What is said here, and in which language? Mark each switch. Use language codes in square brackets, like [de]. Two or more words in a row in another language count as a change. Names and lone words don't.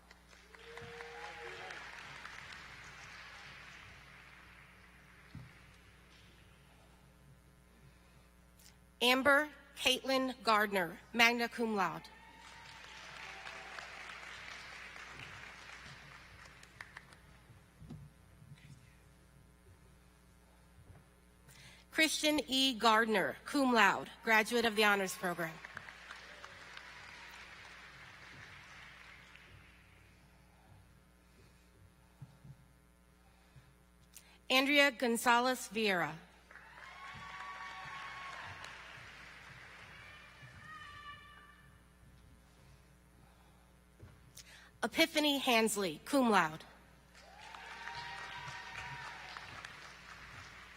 [en] Amber Caitlin Gardner, [la] magna cum laude. [en] Christian E. Gardner, [la] cum laude, [en] graduate of the Honors Program. Andrea Gonzalez Vieira. Epiphany Hansley, [la] cum laude.